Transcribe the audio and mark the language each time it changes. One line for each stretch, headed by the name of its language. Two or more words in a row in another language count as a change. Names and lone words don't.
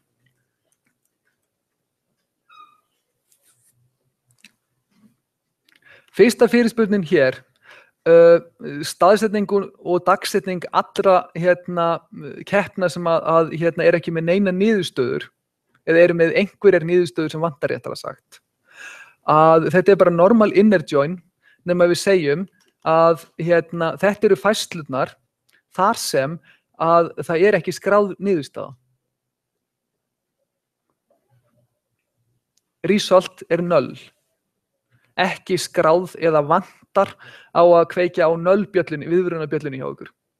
Icelandic: Fyrsta fyrirspurnin hér, staðsetning og dagsetning allra keppna sem að er ekki með neina niðurstöður eða eru með einhverjar niðurstöður sem vantar réttara sagt. Að þetta er bara normal
English: inner join
Icelandic: nema við segjum að þetta eru færslurnar þar sem að það er ekki skráð niðurstaða. Result er null. Ekki skráð eða vantar á að kveikja á null-bjöllunni, viðvörunarbjöllunni hjá ykkur.